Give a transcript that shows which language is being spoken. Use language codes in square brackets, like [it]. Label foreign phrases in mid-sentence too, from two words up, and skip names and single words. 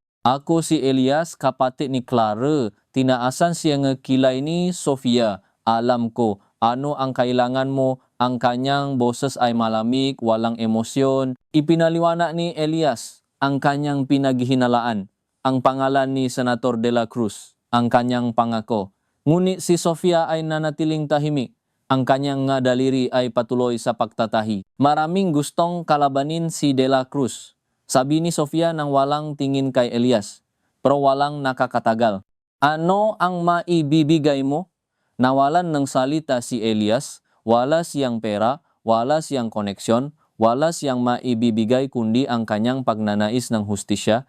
[tl] Ako si Elias, kapatid ni Clara. Tinaasan siya nga kilay ni Sofia. Alam ko, ano ang kailangan mo? Ang kanyang boses ay malamig, walang emosyon. Ipinaliwanag ni Elias ang kanyang pinaghihinalaan. Ang pangalan ni Senator de la Cruz, ang kanyang pangako. Ngunit si Sofia ay nanatiling tahimik. Ang kanyang nga daliri ay patuloy sa pagtatahi. Maraming gustong kalabanin si de la Cruz. Sabi ni Sofia nang walang tingin kay Elias, pero walang nakakatagal. Ano ang maibibigay mo? Nawalan ng salita si Elias, wala siyang pera, wala siyang koneksyon, wala siyang maibibigay kundi ang kanyang pagnanais ng hustisya.